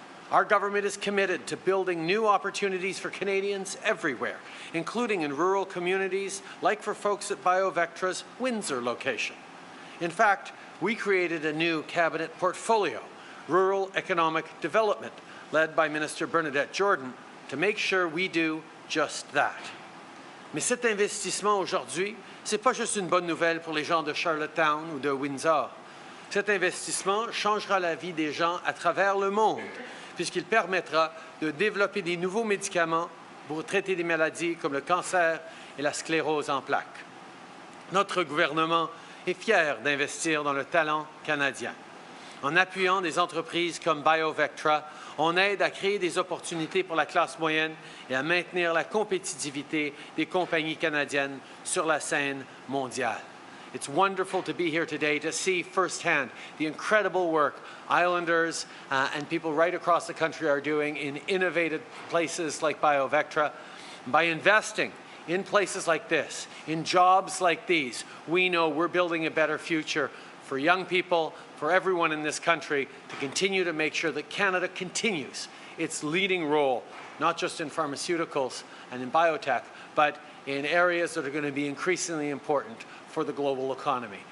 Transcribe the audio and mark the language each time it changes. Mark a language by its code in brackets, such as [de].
[en] Our government is committed to building new opportunities for Canadians everywhere, including in rural communities, like for folks at BioVectra's Windsor location. In fact, we created a new cabinet portfolio, Rural Economic Development, led by Minister Bernadette Jordan, to make sure we do just that. [fr] Mais cet investissement aujourd'hui, ce n'est pas juste une bonne nouvelle pour les gens de Charlottetown ou de Windsor. Cet investissement changera la vie des gens à travers le monde, puisqu'il permettra de développer des nouveaux médicaments pour traiter des maladies comme le cancer et la sclérose en plaques. Notre gouvernement est fier d'investir dans le talent canadien. En appuyant des entreprises comme BioVectra, on aide à créer des opportunités pour la classe moyenne et à maintenir la compétitivité des compagnies canadiennes sur la scène mondiale. [en] It's wonderful to be here today to see firsthand the incredible work Islanders and people right across the country are doing in innovative places like BioVectra. By investing in places like this, in jobs like these, we know we're building a better future for young people, for everyone in this country, to continue to make sure that Canada continues its leading role, not just in pharmaceuticals and in biotech, but in areas that are going to be increasingly important for the global economy.